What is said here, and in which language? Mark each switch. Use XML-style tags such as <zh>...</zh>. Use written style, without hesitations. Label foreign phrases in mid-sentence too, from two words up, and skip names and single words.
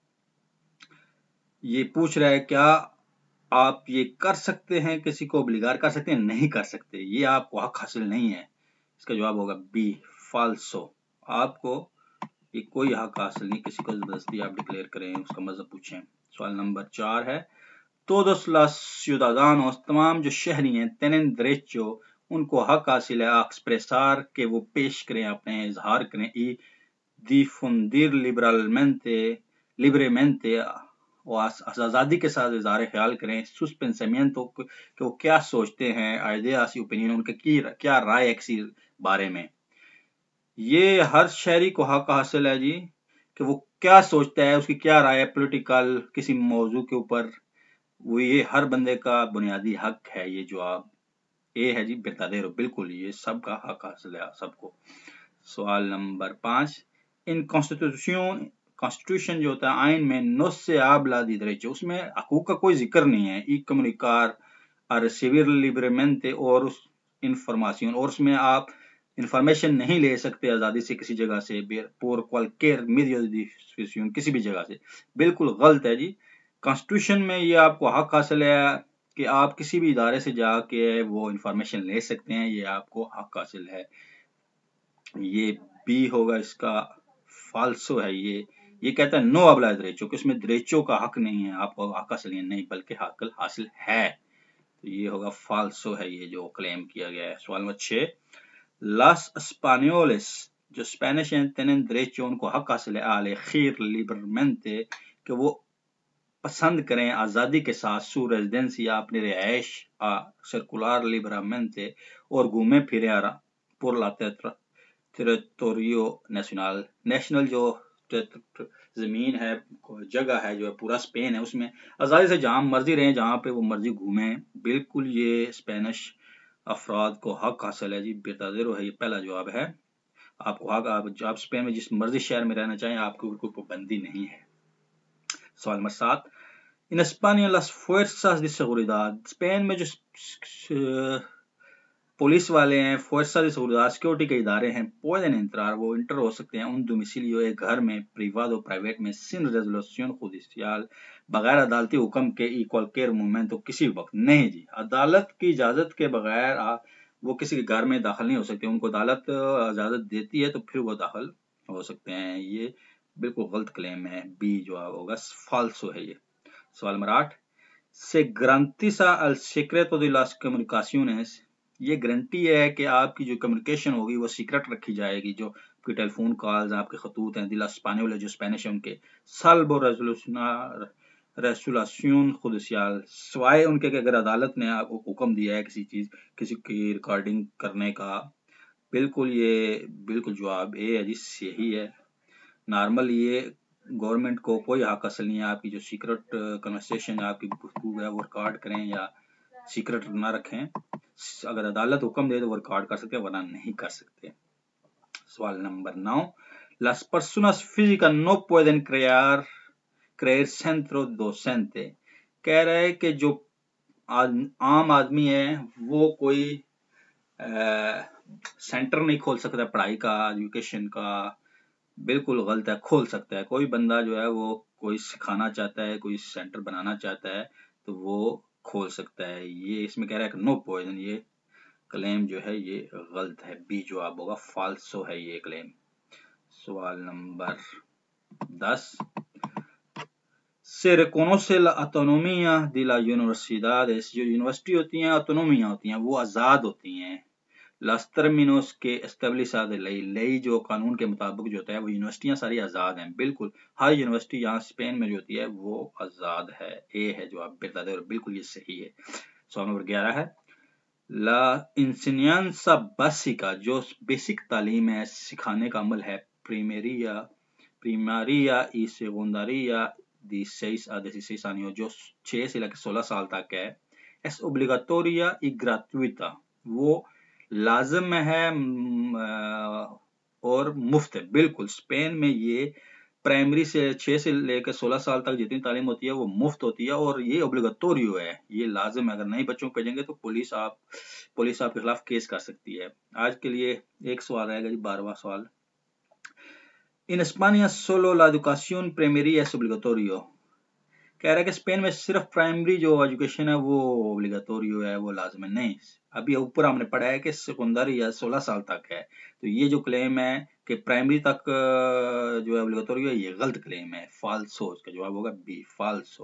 <ur>یہ پوچھ رہا ہے کیا آپ یہ کر سکتے ہیں، کسی کو اوبلیگار کر سکتے ہیں، نہیں کر سکتے، یہ آپ کو حق حاصل نہیں ہے. اس کا جواب ہوگا بی، فالسو۔ آپ کو یہ کوئی حق حاصل نہیں، کسی کو زبردستی آپ ڈکلیئر کریں، اس کا مذہب پوچھیں. سوال نمبر 4 ہے</ur> <es>todos los ciudadanos,</es> <ur>تمام جو شہری ہیں,</ur> <es>tienen derecho,</es> <ur>ان کو حق حاصل ہے</ur> <es>a expresar,</es> <ur>کہ وہ پیش کریں، اپنے اظہار کریں,</ur> <es>y difundir libremente,</es> <ur>اور آزادی کے ساتھ اظہار خیال کریں,</ur> <es>sus pensamientos,</es> <ur>کہ وہ کیا سوچتے ہیں، ideas، اوپینین، ان کے کیا رائے ہے کسی بارے میں. یہ ہر شہری کو حق حاصل ہے جی، کہ وہ کیا سوچتا ہے، اس کی کیا رائے ہے پولیٹیکل کسی موضوع کے اوپر، وہ یہ ہر بندے کا بنیادی حق ہے. یہ جواب اے ہے جی، verdadero، بالکل یہ سب کا حق حاصل ہے سب کو. سوال نمبر 5,</ur> <en>in constitution</en> <ur>جو ہوتا ہے آئین میں</ur> <es>no se habla de derecho,</es> <ur>اس میں حقوق کا کوئی ذکر نہیں ہے.</ur> <es>y comunicar, a recibir libremente,</es> <ur>اور اس انفارمیشن، اور اس میں آپ انفارمیشن نہیں لے سکتے آزادی سے کسی جگہ سے,</ur> <es>por cualquier medio de difusión,</es> <ur>کسی بھی جگہ سے. بالکل غلط ہے جی. کانسٹیٹیوشن میں یہ آپ کو حق حاصل ہے کہ آپ کسی بھی ادارے سے جا کے وہ انفارمیشن لے سکتے ہیں، یہ آپ کو حق حاصل ہے. یہ بی ہوگا اس کا، فالسو ہے یہ کہتا ہے</ur> <es>no habla de derecho,</es> <ur>کہ اس میں derecho کا حق نہیں ہے، آپ کو حق حاصل نہیں بلکہ حق حاصل ہے. تو یہ ہوگا فالسو ہے یہ جو کلیم کیا گیا ہے. سوال نمبر 6,</ur> <es>las españoles,</es> <ur>جو اسپینش ہیں,</ur> <es>tienen derecho,</es> <ur>ان کو حق حاصل ہے</ur> <es>a elegir libremente,</es> <ur>کہ وہ پسند کریں آزادی کے ساتھ</ur> <es>su residencia,</es> <ur>اپنی رہائش,</ur> <es>a circular libremente,</es> <ur>اور گھومے پھرے</ur> <es>por la territorio nacional,</es> <ur>نیشنل جو زمین ہے، جگہ ہے، جو ہے پورا اسپین ہے، اس میں آزادی سے جہاں مرضی رہیں، جہاں پہ وہ مرضی گھومیں. بالکل یہ اسپینش افراد کو حق حاصل ہے جی، verdadero ہے، یہ پہلا جواب ہے. آپ کو حق، آپ اسپین میں جس مرضی شہر میں رہنا چاہیں، آپ کو کوئی پابندی نہیں ہے۔ سوال نمبر 7،</ur> <es>en España las fuerzas de seguridad،</es> <ur>اسپین میں جو پولیس والے ہیں،</ur> <es>fuerza de seguridad</es> <ur>سیکورٹی کے ادارے ہیں،</ur> <es>pueden entrar،</es> <ur>وہ انٹر ہو سکتے ہیں،</ur> <es>un domicilio</es> <ur>ایک گھر میں، privado پرائیویٹ میں،</ur> <es>sin resolución judicial</es> <ur>بغیر عدالتی حکم کے،</ur> <es>y cualquier momento</es> <ur>کسی وقت۔ نہیں جی، عدالت کی اجازت کے بغیر وہ کسی کے گھر میں داخل نہیں ہو سکتے، ان کو عدالت اجازت دیتی ہے تو پھر وہ داخل ہو سکتے ہیں۔ یہ بالکل غلط کلیم ہے، بی جواب ہوگا، فالسو ہے یہ۔ سوال نمبر 8،</ur> <es>se garantiza el secreto de las comunicaciones،</es> <ur>یہ گارنٹی ہے کہ آپ کی جو کمیونیکیشن ہوگی وہ سیکرٹ رکھی جائے گی، جو آپ کی ٹیلی فون کالز، آپ کے خطوط ہیں،</ur> <es>de la español</es> <ur>جو اسپینش ہیں ان کے،</ur> <es>salvo resolución judicial,</es> <ur>سوائے ان کے کہ اگر عدالت نے آپ کو حکم دیا ہے کسی کی ریکارڈنگ کرنے کا۔ بالکل جواب اے ہے جی، صحیح ہے۔ نارمل یہ گورنمنٹ کو کوئی حق اصل نہیں ہے آپ کی جو سیکرٹ کنورسیشن آپ کی گفتگو ہے وہ ریکارڈ کریں یا سیکرٹ نہ رکھیں۔ اگر عدالت حکم دے تو وہ ریکارڈ کر سکتے ہیں، ورنہ نہیں کر سکتے۔ سوال نمبر 9،</ur> <es>las personas físicas no pueden creer centro docente،</es> <ur>کہہ رہے کہ جو عام آدمی ہے وہ کوئی سینٹر نہیں کھول سکتا پڑھائی کا، ایجوکیشن کا۔ بالکل غلط ہے، کھول سکتا ہے کوئی بندہ جو ہے، وہ کوئی سکھانا چاہتا ہے، کوئی سینٹر بنانا چاہتا ہے تو وہ کھول سکتا ہے۔ یہ اس میں کہہ رہا ہے کہ نو پوائزن، یہ کلیم جو ہے یہ غلط ہے، بی جواب ہوگا، فالسو ہے یہ کلیم۔ سوال نمبر 10،</ur> <es>se reconoce la autonomía de las universidades،</es> <ur>جو یونیورسٹی ہوتی ہیں autonomía ہوتی ہیں، وہ آزاد ہوتی ہیں۔</ur> <es>las términos que establece la ley،</es> <ur>جو قانون کے مطابق جو ہوتا ہے، وہ یونیورسٹیاں ساری آزاد ہیں، بالکل ہر یونیورسٹی یہاں اسپین میں جو ہوتی ہے وہ آزاد ہے، اے ہے جواب بالکل یہ صحیح ہے۔ سوال نمبر 11 ہے،</ur> <es>la enseñanza básica،</es> <ur>جو بیسک تعلیم ہے، سکھانے کا عمل ہے،</ur> <es>primaria y secundaria de 6 a 16 años،</es> <ur>جو 6 سے لے کے 16 سال تک ہے،</ur> <es>es obligatoria y gratuita،</es> <ur>وہ لازم ہے اور مفت ہے۔ بالکل اسپین میں یہ پرائمری سے 6 سے لے کے 16 سال تک جتنی تعلیم ہوتی ہے وہ مفت ہوتی ہے، اور یہ اوبلیگاتوریو ہے، یہ لازم ہے۔ اگر نہیں بچوں کو بھیجیں گے تو پولیس آپ کے خلاف کیس کر سکتی ہے۔ آج کے لیے ایک سوال رہے گا جی، 12واں سوال،</ur> <es>en España solo la educación primaria es obligatorio,</es> <ur>کہہ رہا ہے کہ اسپین میں صرف پرائمری جو ایجوکیشن ہے وہ اوبلیگاتوریو ہے، وہ لازم ہے۔ نہیں، ابھی اوپر ہم نے پڑھا ہے کہ سیکنڈری یا 16 سال تک ہے، تو یہ جو کلیم ہے کہ پرائمری تک جو ہے اوبلیگاتوریو ہے، یہ غلط کلیم ہے، فالسو، اس کا جواب ہوگا بی، فالسو۔</ur>